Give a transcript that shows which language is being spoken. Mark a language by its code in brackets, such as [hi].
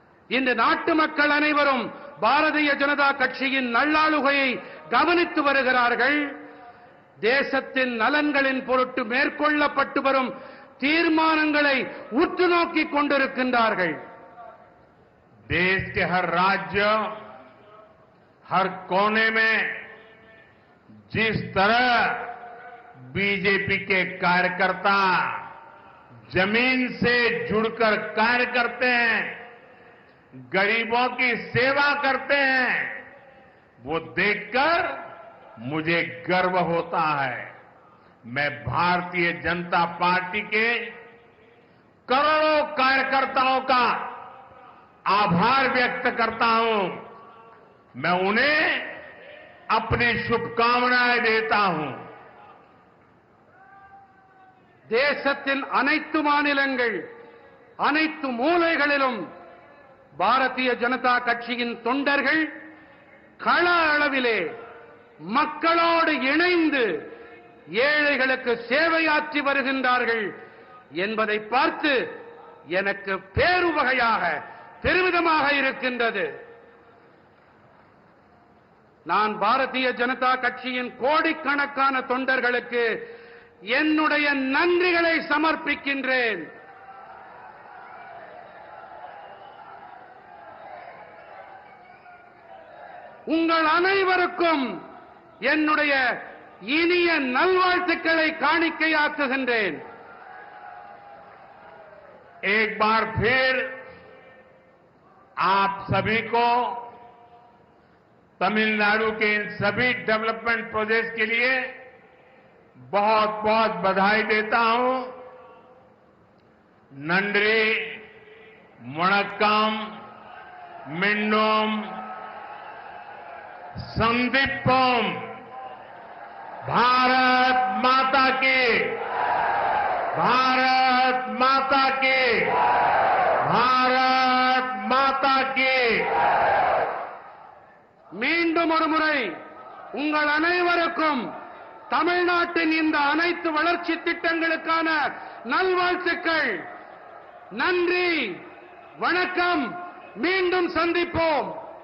[ta] இந்த நாட்டு மக்கள் அனைவரும் பாரதிய ஜனதா கட்சியின் நல்லாளுகையை கவனித்து வருகிறார்கள். தேசத்தின் நலன்களின் பொருட்டு மேற்கொள்ளப்பட்டு வரும் தீர்மானங்களை உற்று நோக்கிக் கொண்டிருக்கின்றார்கள். [hi] देश के हर राज्य, हर कोने में जिस तरह बीजेपी के कार्यकर्ता जमीन से जुड़कर कार्य करते हैं, गरीबों की सेवा करते हैं, वो देखकर मुझे गर्व होता है. मैं भारतीय जनता पार्टी के करोड़ों कार्यकर्ताओं का आभार व्यक्त करता हूं. मैं उन्हें अपनी शुभकामनाएं देता हूं. தேசத்தின் அனைத்து மாநிலங்கள், அனைத்து மூலைகளிலும் பாரதிய ஜனதா கட்சியின் தொண்டர்கள் கள அளவிலே மக்களோடு இணைந்து ஏழைகளுக்கு சேவையாற்றி வருகின்றார்கள் என்பதை பார்த்து எனக்கு பேருவகையாக, பெருமிதமாக இருக்கின்றது. நான் பாரதிய ஜனதா கட்சியின் கோடிக்கணக்கான தொண்டர்களுக்கு என்னுடைய நன்றிகளை சமர்ப்பிக்கின்றேன். உங்கள் அனைவருக்கும் என்னுடைய இனிய நல்வாழ்த்துக்களை காணிக்கையாக்குகின்றேன். एक बार फिर आप सभी को तमिलनाडु के इन सभी डेवलपमेंट प्रोजेक्ट्स के लिए बहुत बहुत बधाई देता हूं। [ta] नंद्री, वणक्कम, मिंडोम, संदीपम, [hi] भारत माता की, भारत माता की, भारत माता की। [ta] மீண்டும் ஒரு முறை உங்கள் அனைவருக்கும் தமிழ்நாட்டின் இந்த அனைத்து வளர்ச்சி திட்டங்களுக்கான நல்வாழ்த்துக்கள். நன்றி, வணக்கம், மீண்டும் சந்திப்போம்.